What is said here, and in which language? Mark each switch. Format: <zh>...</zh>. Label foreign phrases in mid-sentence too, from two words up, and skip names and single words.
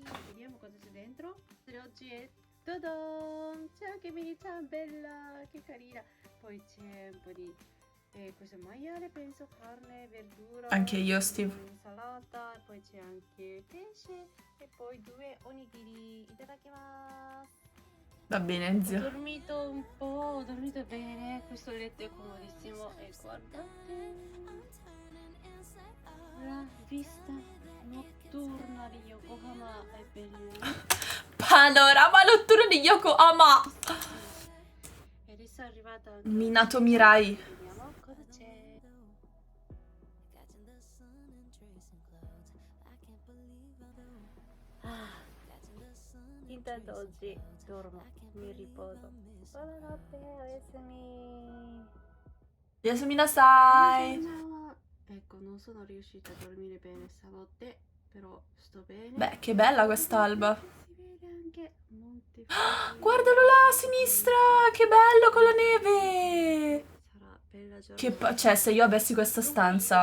<it>Vediamo cosa c'è dentro. Per oggi è Todon! C'è anche mini bella, che carina. Poi c'è un po' di questo è maiale, penso, carne, verdura. Anche io, Steve. Insalata, e poi c'è anche pesce e poi due onigiri. Itadakimasu. Va bene, Ho zio. dormito un po', ho dormito bene, questo letto è comodissimo e guardate la vista notturna di Yokohama è bellissima. Panorama notturno di Yokohama! E adesso è arrivata anche Minato Mirai. vediamo cosa c'è. Intanto oggi dormo, mi riposo. Buonanotte, oyasumi.</it> <ja>やすみなさい.</ja> <it>No. Ecco, non sono riuscita a dormire bene stanotte, però sto bene. Beh, che bella quest'alba. Si vede anche Monte Guardalo là a sinistra! Che bello con la neve! Sarà bella giornata. Che cioè, se io avessi questa stanza,</it>